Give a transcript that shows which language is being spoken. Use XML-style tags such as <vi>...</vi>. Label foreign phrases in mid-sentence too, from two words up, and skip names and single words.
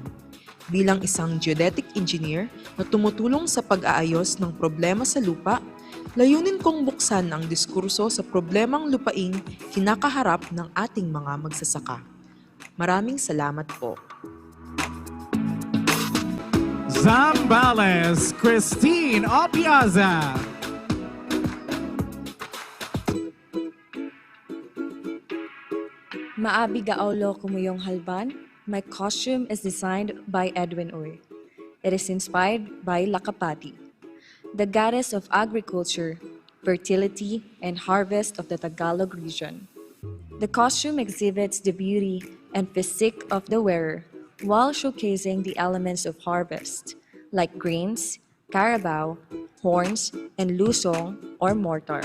<tl>Bilang isang geodetic engineer na tumutulong sa pag-aayos ng problema sa lupa, layunin kong buksan ang diskurso sa problemang lupaing kinakaharap ng ating mga magsasaka. Maraming salamat po. Zambales, Christine Opiaza. Maabi gaolo kumuyong halban,</tl> <en>my costume is designed by Edwin Uy. It is inspired by Lakapati, the goddess of agriculture, fertility, and harvest of the Tagalog region. The costume exhibits the beauty and physique of the wearer while showcasing the elements of harvest, like grains, carabao, horns, and lusong or mortar.</en>